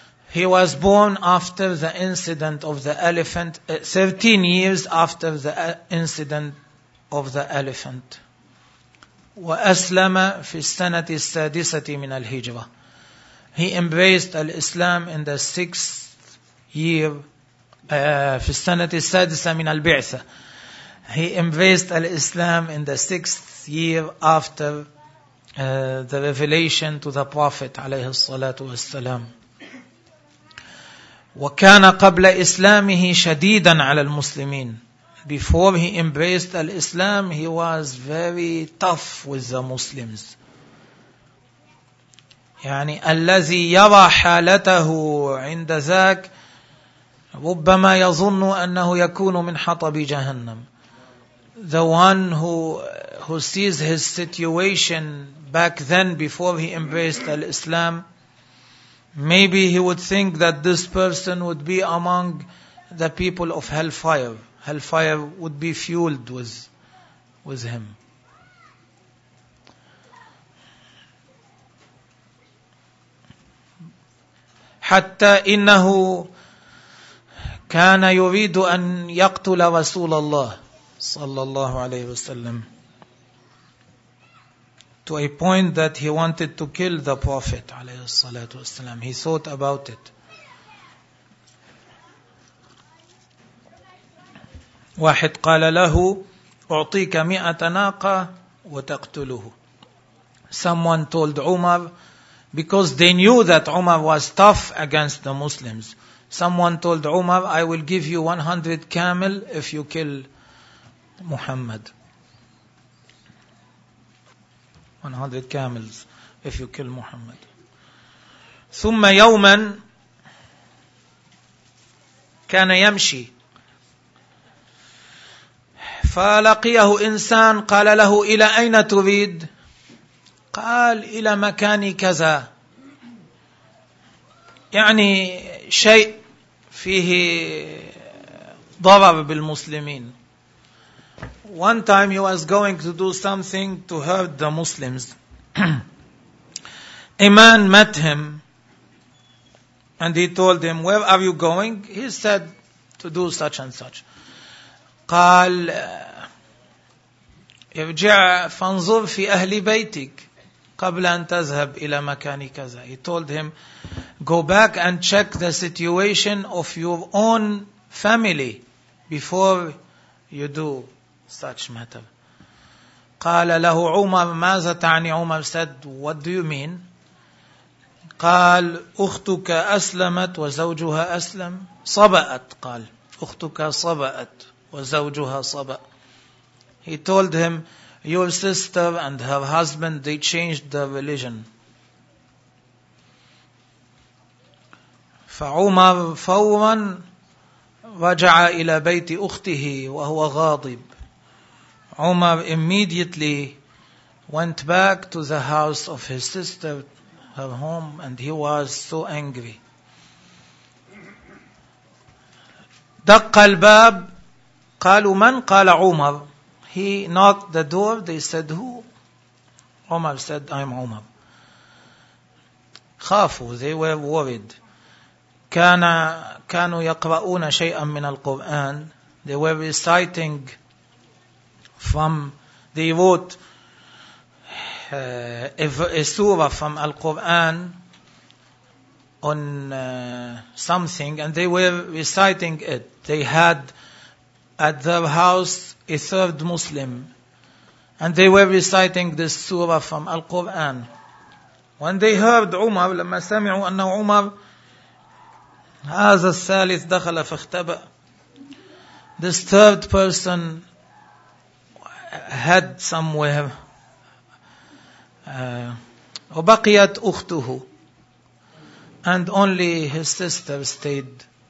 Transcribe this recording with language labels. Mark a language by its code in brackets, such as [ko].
[en] He was born after the incident of the elephant, 13 years after the incident of the elephant. [ar] وأسلم في السنة السادسة من الهجرة. [en] He embraced Islam in the sixth year, [ar] في السنة السادسة من البعثة. [en] He embraced Islam in the sixth year after the revelation to the Prophet [ar] عليه الصلاة والسلام. وكان قبل إسلامه شديدا على المسلمين. [en] Before he embraced Islam, he was very tough with the Muslims. [ar] يعني الذي يرى حالته عند ذاك ربما يظن أنه يكون من حطب جهنم. [en] The one who sees his situation back then before he embraced Islam, maybe he would think that this person would be among the people of hellfire. Hellfire would be fueled with him. [ar] حتى إنه كان يريد أن يقتل رسول الله صلى الله عليه وسلم. [en] To a point that he wanted to kill the Prophet [ar] عليه الصلاة والسلام. [en] He thought about it. [ar] واحد قال له أعطيك 100 ناقة وتقتله. [en] Someone told Umar, because they knew that Umar was tough against the Muslims. Someone told Umar, I will give you 100 camel if you kill Muhammad. 100 camels if you kill Muhammad. [ar] ثم يوما كان يمشي فلقيه إنسان قال له إلى أين تريد؟ قال إلى مكان كذا، يعني شيء فيه ضرر بالمسلمين. [en] One time he was going to do something to hurt the Muslims. A man met him and he told him, where are you going? He said to do such and such. [ar] قال ارجع فانظر في أهل بيتك قبل أن تذهب إلى مكان كذا. [en] He told him, go back and check the situation of your own family before you do such matter. [ar] قال له عمر ماذا تعني؟ [en] عمر said, what do you mean? [ar] قال أختك أسلمت وزوجها أسلم. صبأت. قال أختك صبأت وزوجها صبأ. [en] He told him, your sister and her husband, they changed their religion. [ar] فعمر فورا رجع إلى بيت أخته وهو غاضب. [en] Umar immediately went back to the house of his sister, her home, and he was so angry. [ar] دق الباب. قالوا من؟ قال عمر. [en] He knocked the door. They said, who? Umar said, I'm Umar. [ar] خافوا. [en] They were worried. [ar] كانوا يقرؤون شيئا من القرآن. [en] They were reciting from, they wrote a surah from Al-Quran on something, and they were reciting it. They had at their house a third Muslim, and they were reciting this surah from Al-Quran. When they heard Umar, [ar] لما سمعوا أن عمر هذا الثالث دخل فاختبأ. [en] This third person had somewhere. [ar] وبقيت أخته. [en] And only his sister stayed.